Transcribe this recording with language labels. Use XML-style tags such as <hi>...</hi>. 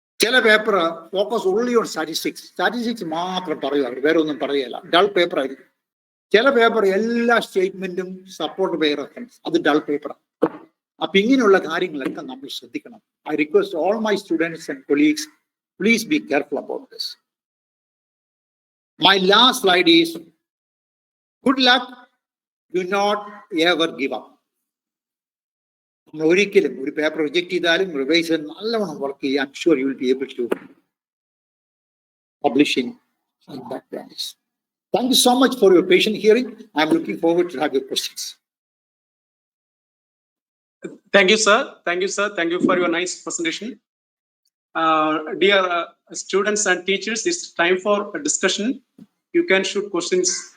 <ml>ചില paper</ml> <en>focus only on statistics</en> <ml>മാത്രം പറയുക, അവർ വേറെ ഒന്നും പറയുകയില്ല. ഡൾ പേപ്പർ ആയിരിക്കും. ചില പേപ്പർ എല്ലാ സ്റ്റേറ്റ്മെന്റും</ml> <en>support by reference,</en> <ml>അത് ഡൾ പേപ്പറാണ്. അപ്പൊ ഇങ്ങനെയുള്ള കാര്യങ്ങളൊക്കെ നമ്മൾ ശ്രദ്ധിക്കണം.</ml> <en>I request all my students and colleagues, please be careful about this. My last slide is, good luck, do not ever give up.</en> <ml>ഒരിക്കലും ഒരു പേപ്പർ റിജക്ട് ചെയ്താലും റിവൈസ് ചെയ്ത് നല്ലവണ്ണം വർക്ക് ചെയ്യുക.</ml> <en>I'm sure you will be able to publish in that branch. Thank you so much for your patient hearing. I'm looking forward to have your questions. Thank you, sir. Thank you, sir. Thank you for your nice presentation. Dear students and teachers, it's time for a discussion. You can shoot questions.</en>